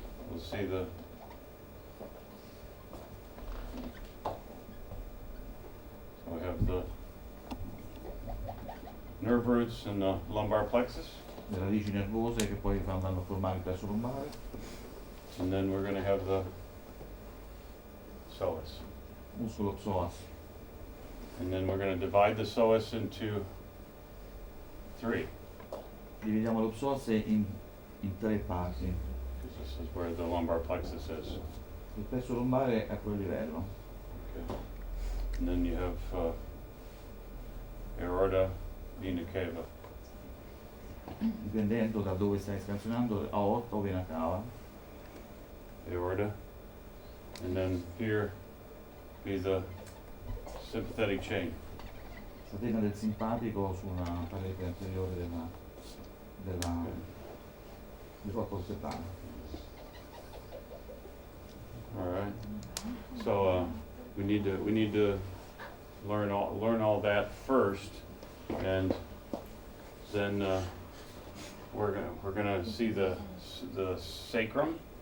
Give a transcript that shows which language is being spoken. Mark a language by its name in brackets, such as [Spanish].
[English] We'll see the. So we have the nerve roots and the lumbar plexus. [Italian] Le radici nervose che poi vanno a formare il plesso lombare. [English] And then we're going to have the psoas. [Italian] Muscolo psoas. [English] And then we're going to divide the psoas into 3. [Italian] Dividiamo lo psoas in tre parti. [English] Because this is where the lumbar plexus is. [Italian] Il plesso lombare è a quel livello. [English] Okay. And then you have aorta, vena cava. [Italian] dipendendo da dove stai scansionando, aorta o vena cava. [English] aorta. And then here be the sympathetic chain. [Italian] Catena del simpatico sulla parete anteriore del corpo orbitale. [English] All right. So we need to learn all that first, and then we're gonna see the sacrum,